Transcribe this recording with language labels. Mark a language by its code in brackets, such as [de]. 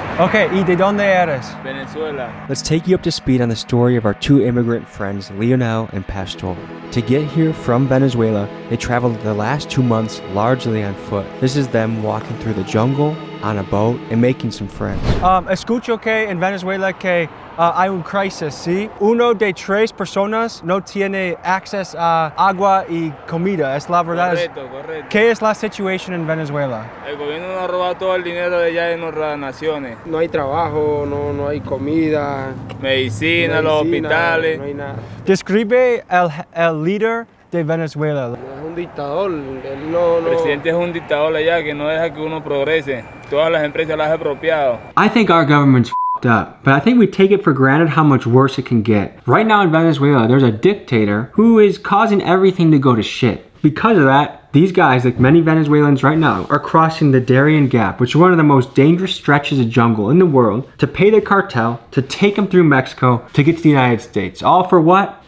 [es] Okay, ¿y de dónde eres? Venezuela. [en] Let's take you up to speed on the story of our two immigrant friends, Lionel and Pastor. To get here from Venezuela, they traveled the last 2 months largely on foot. This is them walking through the jungle, on a boat, and making some friends. [es] Escucho que en Venezuela que hay un crisis, ¿sí? Uno de 3 personas no tiene acceso a agua y comida. ¿Es la verdad? Correcto. ¿Qué es la situación en Venezuela? El gobierno nos ha robado todo el dinero de allá de nuestras naciones. No hay trabajo, no hay comida. Medicina, los hospitales. No hay nada. Describe el líder de Venezuela. Es un dictador. El presidente es un dictador allá que no deja que uno progrese. Todas las empresas las ha apropiado. [en] I think our government's f***ed up, but I think we take it for granted how much worse it can get. Right now in Venezuela, there's a dictator who is causing everything to go to shit. Because of that, these guys, like many Venezuelans right now, are crossing the Darien Gap, which is one of the most dangerous stretches of jungle in the world, to pay the cartel, to take them through Mexico, to get to the United States. All for what?